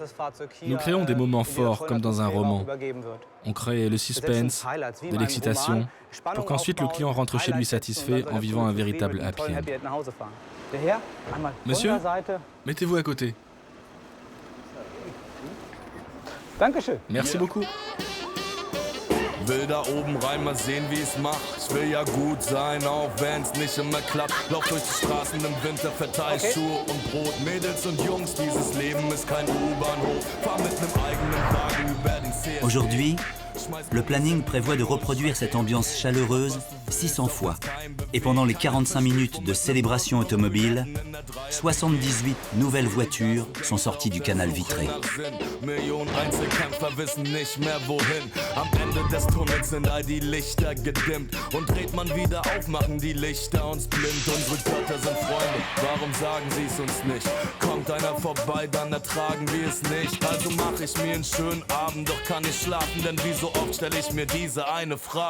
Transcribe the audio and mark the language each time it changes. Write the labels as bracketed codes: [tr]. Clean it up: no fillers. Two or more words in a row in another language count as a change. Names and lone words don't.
[fr] Nous créons des moments forts comme dans un roman. On crée le suspense, de l'excitation, pour qu'ensuite le client rentre chez lui satisfait en vivant un véritable [en] happy end. [fr] Monsieur, mettez-vous à côté. Merci beaucoup. [de] Will da oben rein, mal sehen, wie ich's mach. Ich will ja gut sein, auch wenn's nicht immer klappt. Lauf durch die Straßen im Winter, verteil Schuhe und Brot. Mädels und Jungs, dieses Leben ist kein U-Bahnhof. Fahr mit nem eigenen Wagen über den See. [fr] Aujourd'hui, le planning prévoit de reproduire cette ambiance chaleureuse 600 fois. Et pendant les 45 minutes de célébration automobile, 78 nouvelles voitures sont sorties du canal vitré. [de] Millionen Einzelkämpfer wissen nicht mehr wohin. Am Ende des Tunnels sind all die Lichter gedimmt. Und dreht man wieder auf, machen die Lichter uns blind. Unsere Götter sind Freunde, warum sagen sie's uns nicht? Kommt einer vorbei, dann ertragen wir es nicht. Also mach ich mir einen schönen Abend, doch kann ich schlafen, denn wie so oft stell ich mir diese eine Frage.